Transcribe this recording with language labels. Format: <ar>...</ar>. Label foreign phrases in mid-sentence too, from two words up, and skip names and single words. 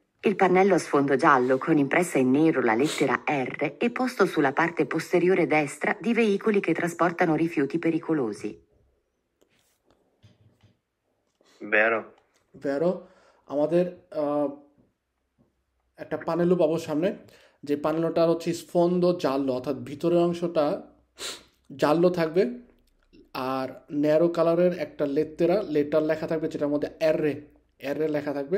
<it>Il pannello a sfondo giallo con impressa in nero la lettera R è posto sulla parte posteriore destra di veicoli che trasportano rifiuti pericolosi. Vero.</it> <bn>ভেরো আমাদের একটা প্যানেলও পাবো সামনে, যে প্যানেলটার হচ্ছে</bn> <it>sfondo giallo,</it> <bn>অর্থাৎ ভিতরের অংশটা জাল্লো থাকবে, আর ন্যারো কালারের একটা লেটার লেখা থাকবে, যেটার মধ্যে এর লেখা থাকবে।</bn>